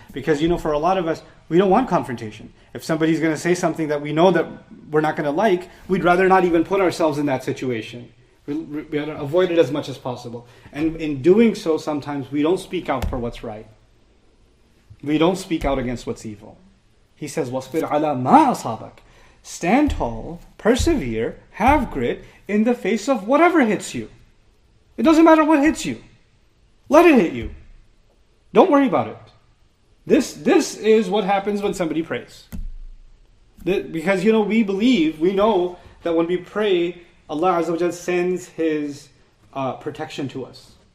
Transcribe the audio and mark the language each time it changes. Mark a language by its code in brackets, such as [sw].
[en] Because for a lot of us, we don't want confrontation. If somebody's going to say something that we know that we're not going to like, we'd rather not even put ourselves in that situation. We avoid it as much as possible. And in doing so, sometimes we don't speak out for what's right. We don't speak out against what's evil. He says, [ar] وَاصْبِرْ عَلَى مَا أَصَابَكَ. [en] Stand tall, persevere, have grit in the face of whatever hits you. It doesn't matter what hits you. Let it hit you. Don't worry about it. This is what happens when somebody prays. Because we know that when we pray, Allah Azza wa Jal sends His protection to us.